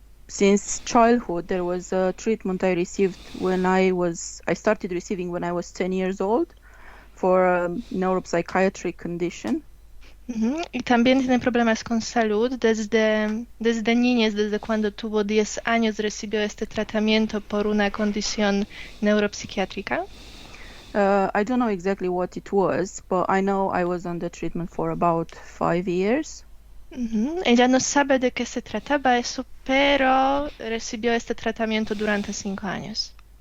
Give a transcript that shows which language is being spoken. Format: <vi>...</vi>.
<en>Since childhood, there was a treatment I received I started receiving when I was 10 years old for a neuropsychiatric condition.</en> <es>Y también tiene problemas con salud. Desde niñez, desde cuando tuvo 10 años, recibió este tratamiento por una condición neuropsiquiátrica.</es> <en>I don't know exactly what it was, but I know I was under treatment for about 5 years.</en> <es>Ella no sabe de qué se trataba eso, pero recibió este tratamiento durante 5 años.</es>